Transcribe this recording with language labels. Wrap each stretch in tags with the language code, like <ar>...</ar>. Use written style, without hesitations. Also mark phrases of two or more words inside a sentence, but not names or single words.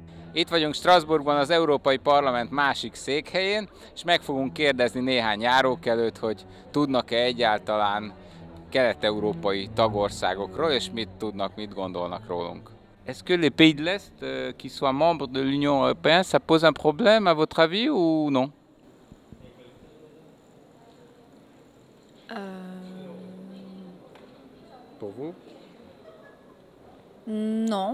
<hu>Itt vagyunk Strasbourgban, az Európai Parlament másik székhelyén, és meg fogunk kérdezni néhány járókelőt, hogy tudnak-e egyáltalán kelet-európai tagországokról, és mit tudnak, mit gondolnak rólunk.</hu> <fr>Est-ce que les pays de l'Est qui soient membres de l'Union européenne, ça pose un problème à votre avis ou non? Pour vous? Non.</fr>